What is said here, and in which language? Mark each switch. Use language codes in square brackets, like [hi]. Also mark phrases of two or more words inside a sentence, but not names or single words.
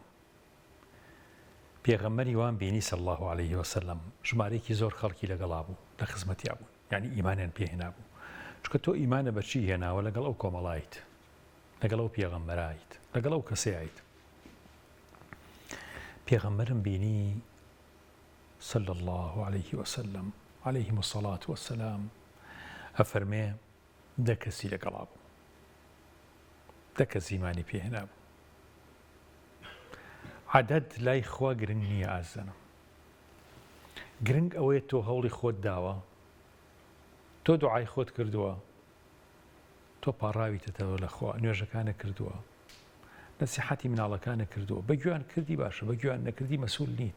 [ckb] پێغەمبەری وان بینی [ar] صلی الله عليه وسلم [ckb] ژمارەیەکی زۆر خەڵکی لەگەڵا بوو، لە خزمەتیا بوون، یعنی ئیمانیان پێهێنا بوو. چونکە تۆ ئیمانە بەچی هێناوە؟ لەگەڵ ئەو کۆمەڵایت، لەگەڵ ئەو پێغەمبەرایت، لەگەڵ ئەو کەسەیت. پێغەمبەرم بینی [ar] صلی الله عليه وسلم عليهم الصلاة والسلام [ckb] ئەفەرمێ دە کەسی لەگەڵا بوو، دە کەس ئیمانی پێهێنا بوو. عەدەد لای خوا گرنگ نییە ئازانم. گرنگ ئەوەیە تۆ هەوڵی خۆت داوە، تۆ دوعای خۆت کردووە، تۆ پاڕاویتەوە لە خوا، نوێژەکانە کردووە، نەسیحەتی مناڵەکانە کردووە، بەگوێیان کردی باشە، بەگوێیان نەکردی مەسوول نیت.